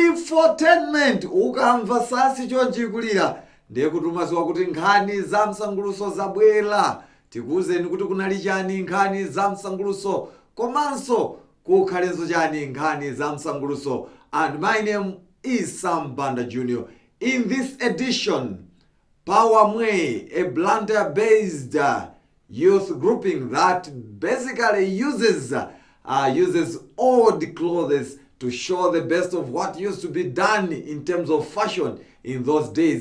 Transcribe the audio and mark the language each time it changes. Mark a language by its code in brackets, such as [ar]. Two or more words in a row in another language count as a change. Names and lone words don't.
[ny] Infotainment ukamva sasi chonchikulira ndiye kutumaziwa kuti nkhani za msanguluso zabwera. Tikuwuzeni kuti kunali chani nkhani za msanguluso komanso kukhalenso chani nkhani za msanguluso. [en] And my name is Sam Banda Jr. In this edition, Power Mwe, a Blantyre-based youth grouping that basically uses old clothes to show the best of what used to be done in terms of fashion in those days.